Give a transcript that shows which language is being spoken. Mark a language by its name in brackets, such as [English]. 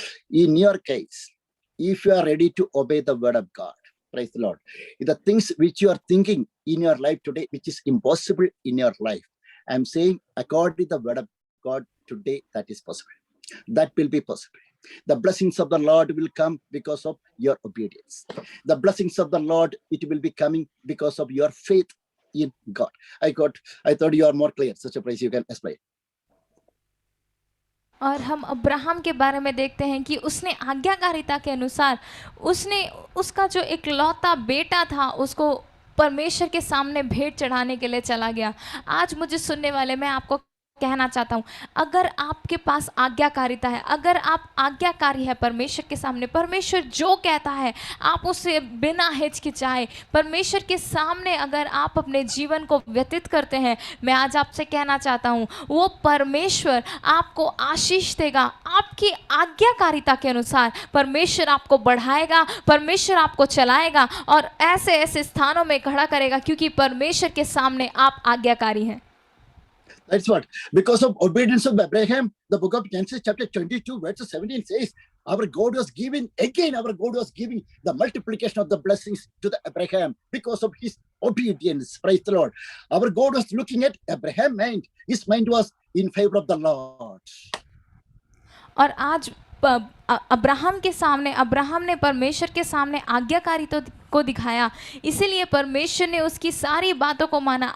[English] In your case, if you are ready to obey the word of God, praise the Lord, the things which you are thinking in your life today, which is impossible in your life, I'm saying according to the word of God today, that is possible. That will be possible. The blessings of the Lord will come because of your obedience. The blessings of the Lord, it will be coming because of your faith in God. I thought you are more clear. Such a place you can explain. [Hindi] और हम Abraham के बारे में देखते हैं कि उसने आज्ञाकारिता के अनुसार उसने उसका जो इकलौता बेटा था उसको परमेश्वर के सामने भेंट चढ़ाने के लिए चला गया। आज मुझे सुनने वाले, मैं आपको कहना चाहता हूँ, अगर आपके पास आज्ञाकारिता है, अगर आप आज्ञाकारी है परमेश्वर के सामने, परमेश्वर जो कहता है आप उसे बिना हिचकिचाए परमेश्वर के सामने अगर आप अपने जीवन को व्यतीत करते हैं, मैं आज आपसे कहना चाहता हूँ वो परमेश्वर आपको आशीष देगा। आपकी आज्ञाकारिता के अनुसार परमेश्वर आपको बढ़ाएगा, परमेश्वर आपको चलाएगा और ऐसे ऐसे स्थानों में खड़ा करेगा, क्योंकि परमेश्वर के सामने आप आज्ञाकारी हैं। [English] That's what. Because of obedience of Abraham, the book of Genesis chapter 22 verse 17 says, our God was giving the multiplication of the blessings to the Abraham because of his obedience. Praise the Lord. Our God was looking at Abraham's mind. His mind was in favor of the Lord. [Hindi] और आज Abraham के सामने, Abraham ने परमेश्वर के सामने आज्ञाकारी को दिखाया, इसीलिए परमेश्वर ने उसकी सारी बातों को माना।